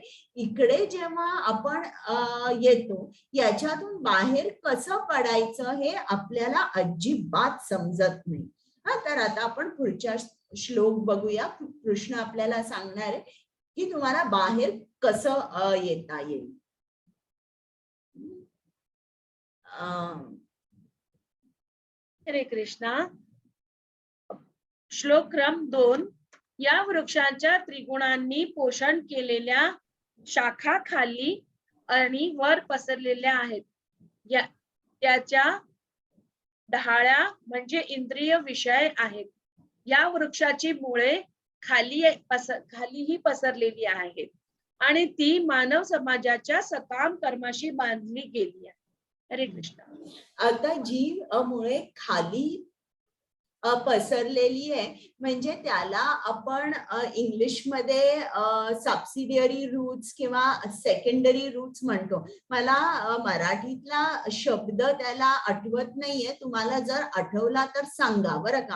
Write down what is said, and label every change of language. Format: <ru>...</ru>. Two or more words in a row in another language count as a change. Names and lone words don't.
<mr>इकडे जेव्हा आपण येतो याच्यातून बाहेर कसं पडायचं हे आपल्याला अजिबात समजत नाही. तर आता आपण पुढच्या श्लोक बघूया. कृष्ण आपल्याला सांगणार आहे की तुम्हाला बाहेर कसं येता येईल. हरे कृष्णा. श्लोक क्रम 2. या वृक्षाच्या त्रिगुणांनी पोषण केलेल्या शाखा खाली आणि वर पसरलेल्या आहेत. त्याच्या डहाळ्या म्हणजे इंद्रिय विषय आहेत. या वृक्षाची मुळे खालीही पसरलेली आहेत आणि ती मानव समाजाच्या सकाम कर्माशी बांधली गेली आहे. हरे कृष्ण. आता जी मुळे खाली पसरलेली आहे म्हणजे त्याला आपण इंग्लिशमध्ये</mr> <en>subsidiary roots</en> <mr>किंवा</mr> <en>secondary roots</en> <mr>म्हणतो. मला मराठीतला शब्द त्याला आठवत नाहीये, तुम्हाला जर आठवला तर सांगा बरं का.</mr>